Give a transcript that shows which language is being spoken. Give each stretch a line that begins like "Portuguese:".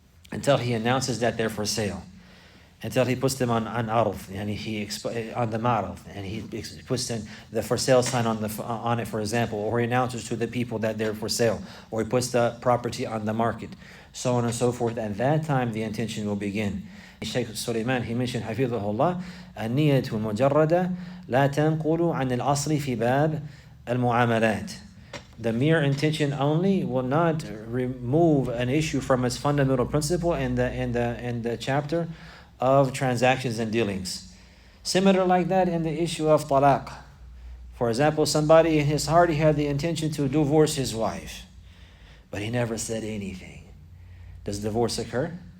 English: Until he announces that they're for sale, until he puts them on arf, and on the ma'ruf, and he puts the for sale sign on it, for example, or he announces to the people that they're for sale, or he puts the property on the market, so on and so forth. At that time, the intention will begin. Shaykh Sulaiman, he mentioned,
Arabic: Hafidhahullah, النية المجردة لا تنقل عن الأصل في باب المعاملات.
English: The mere intention only will not remove an issue from its fundamental principle in the chapter of transactions and dealings. Similar like that in the issue of talaq. For example, somebody in his heart, he had the intention to divorce his wife, but he never said anything. Does divorce occur?